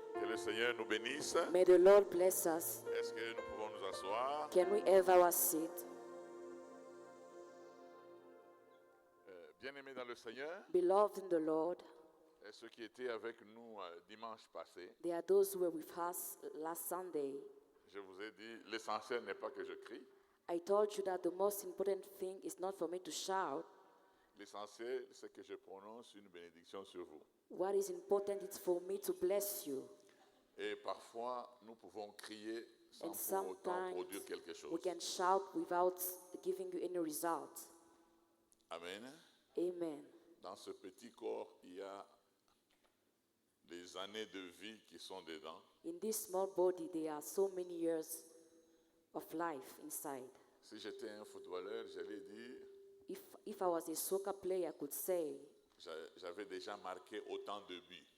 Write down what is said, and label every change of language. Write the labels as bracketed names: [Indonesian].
[French] Que le Seigneur nous bénisse. [English] May the Lord bless us. [French] Est-ce que nous pouvons nous asseoir? [English] Can we have our seat? [French] Bien-aimés dans le Seigneur, [English] Beloved in the Lord, [French] et ceux qui étaient avec nous dimanche passé, [English] there are those who were with us last Sunday. [French] je vous ai dit, l'essentiel n'est pas que je crie. [English] I told you that the most important thing is not for me to shout. [French] L'essentiel, c'est que je prononce une bénédiction sur vous. [English] What is important is for me to bless you. [French] Et parfois, nous pouvons crier [English] And [French] sans pour autant [English] sometimes [French] produire quelque chose. [English] we can shout without giving you any result. Amen. Amen. [French] Dans ce petit corps, il y a des années de vie qui sont dedans. [English] In this small body, there are so many years of life inside. [French] Si j'étais un footballeur, j'allais dire, [English] If I was a soccer player, I could say, [French] j'avais déjà marqué autant de buts.